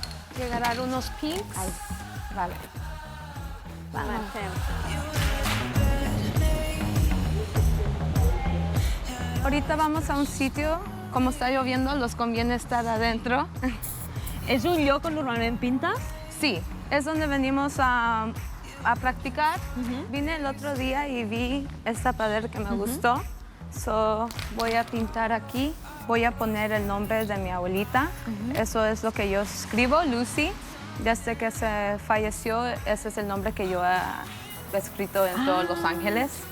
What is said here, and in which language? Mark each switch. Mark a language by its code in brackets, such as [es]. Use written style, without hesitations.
[es] Hay que agarrar unos pinks. Ahí. Vale. Ahorita vamos a un sitio, como está lloviendo, los conviene estar adentro. [ca] És un lloc on normalment pintes? [es] Sí, es donde venimos a practicar. Vine el otro día y vi esta pared que me gustó. So, voy a pintar aquí. Voy a poner el nombre de mi abuelita. Eso es lo que yo escribo, Lucy. Desde que se falleció, ese es el nombre que yo he escrito en todos Los Ángeles.